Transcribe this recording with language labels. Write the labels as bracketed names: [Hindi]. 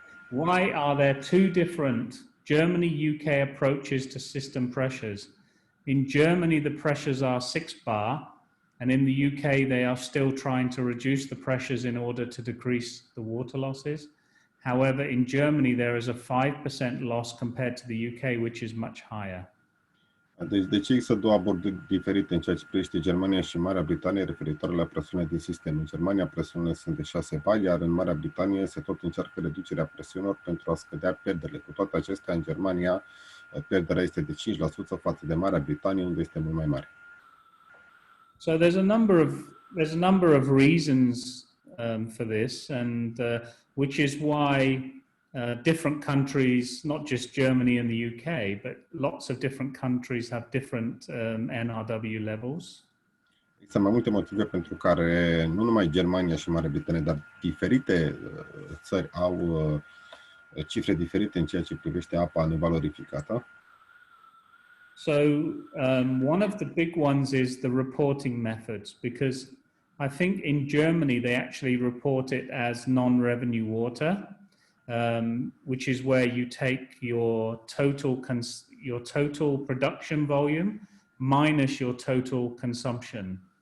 [English] Why are there two different Germany-UK approaches to system pressures? In Germany, the pressures are 6 bar, and in the UK, they are still trying to reduce the pressures in order to decrease the water losses. However, in Germany, there is a 5% loss compared to the UK, which is much higher. [Romanian] Deci, de ce există două abordări diferite în ceea ce privește Germania și Marea Britanie referitoare la presiunea din sistem? În Germania presiunile sunt de 6 bar, iar în Marea Britanie se tot încearcă reducerea presiunilor pentru a scădea pierderile. Cu toate acestea, în Germania, pierderea este de 5% față de Marea Britanie, unde este mult mai mare. [English] So there's a number of reasons for this, and which is why different countries, not just Germany and the UK, but lots of different countries have different NRW levels. [Romanian] Există mai multe motive pentru care nu numai Germania și Marea Britanie, dar diferite țări au cifre diferite în ceea ce privește apa nevalorificată. [English] So one of the big ones is the reporting methods, because I think in Germany they actually report it as non-revenue water, which is where you take your total production volume minus your total consumption.